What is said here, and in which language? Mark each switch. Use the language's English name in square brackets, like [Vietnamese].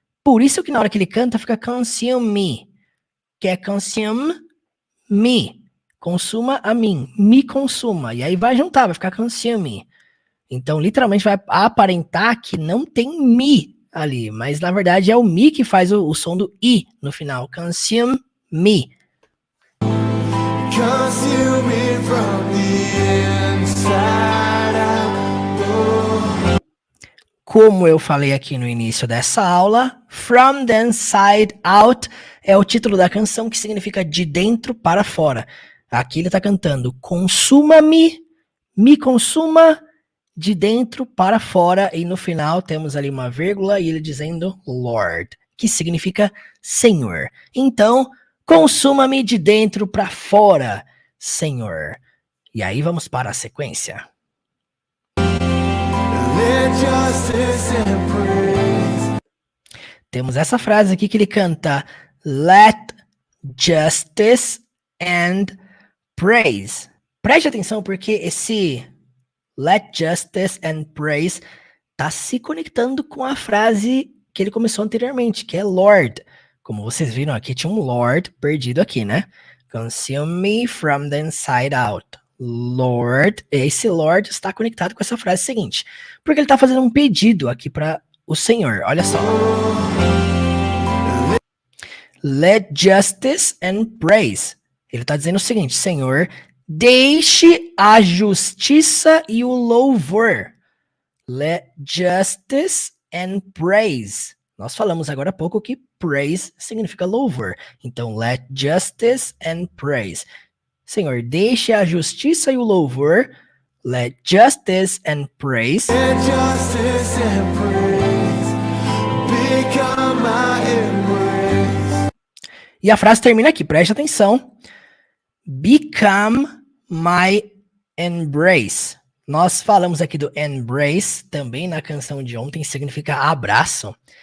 [Portuguese] Por isso que na hora que ele canta, fica consume me. Que é consume me. Consuma a mim. Me consuma. E aí vai juntar, vai ficar consume. Então, literalmente, vai aparentar que não tem me ali. Mas, na verdade, é o me que faz o som do I no final. [English] Consume me. Consume me from the inside out. [Portuguese] Como eu falei aqui no início dessa aula, From the Inside Out é o título da canção, que significa de dentro para fora. Aqui ele está cantando, consuma-me, me consuma, de dentro para fora, e no final temos ali uma vírgula e ele dizendo Lord, que significa Senhor. Então, consuma-me de dentro para fora, Senhor. E aí vamos para a sequência. [English] Let justice and praise. [Portuguese] Temos essa frase aqui que ele canta, Let justice and praise. Preste atenção porque esse Let justice and praise está se conectando com a frase que ele começou anteriormente, que é Lord. Como vocês viram aqui, tinha um Lord perdido aqui, né? [English] Consume me from the inside out. [Portuguese] Lord, esse Lord está conectado com essa frase seguinte, porque ele está fazendo um pedido aqui para o Senhor. Olha só. Let justice and praise. Ele está dizendo o seguinte, Senhor, deixe a justiça e o louvor. Let justice and praise. Nós falamos agora há pouco que praise significa louvor. Então, let justice and praise. Senhor, deixe a justiça e o louvor. [English] Let justice and praise. And justice and praise become my embrace. [Portuguese] E a frase termina aqui, preste atenção. Become my embrace. Nós falamos aqui do embrace, também na canção de ontem, significa abraço.